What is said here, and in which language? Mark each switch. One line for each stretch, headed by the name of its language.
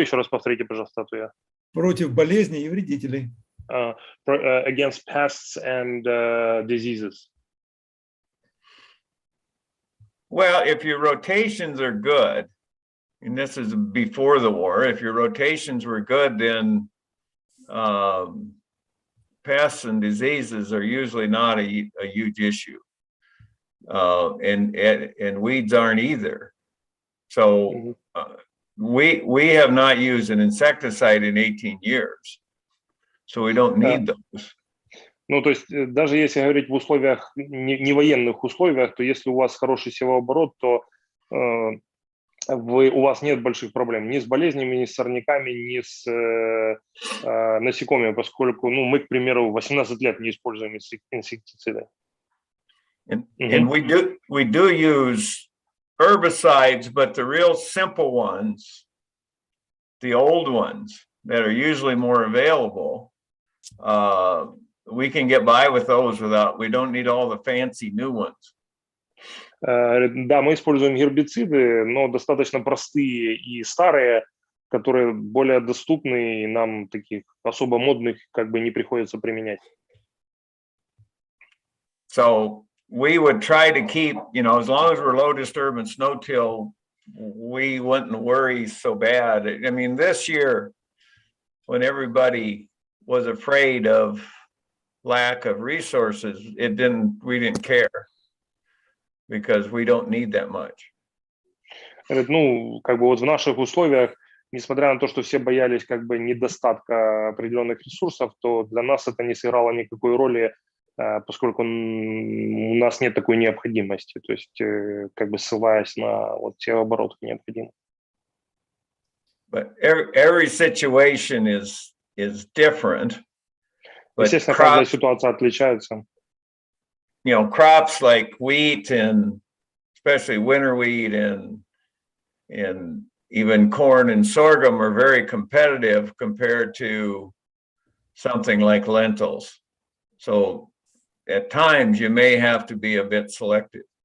Russian: Еще раз повторите, пожалуйста, ответ. Против болезней и вредителей.
English: Against pests and diseases. Well, if your rotations are good, and this is before the war, if your rotations were good, then pests and diseases are usually not a huge issue. And weeds aren't either. So we have not used an insecticide in 18 years. So we don't need those.
Russian: Ну, то есть, даже если говорить в условиях, не военных условиях, то если у вас хороший севооборот, то у вас нет больших проблем ни с болезнями, ни с сорняками, ни с насекомыми, поскольку, ну, мы, к примеру, 18 лет не используем инсектициды.
English: And we do use herbicides, but the real simple ones, the old ones that are usually more available, we can get by with those we don't need all the fancy new ones.
Russian: Да, мы используем гербициды, но достаточно простые и старые, которые более доступны, и нам таких особо модных как бы не приходится применять.
English: So we would try to keep, as long as we're low disturbance no-till, we wouldn't worry so bad. I mean, this year, when everybody was afraid of lack of resources, we didn't care because we don't need that much.
Russian: Ну, как бы вот в наших условиях, несмотря на то, что все боялись как бы недостатка определенных ресурсов, то для нас это не сыграло никакой роли, поскольку у нас нет такой необходимости, то есть как бы ссылаясь на вот те обороты необходимы.
English: But every situation is different.
Russian: Естественно, каждая ситуация отличается.
English: Crops like wheat and especially winter wheat and even corn and sorghum are very competitive compared to something like lentils. So at times you may have to be a bit selective.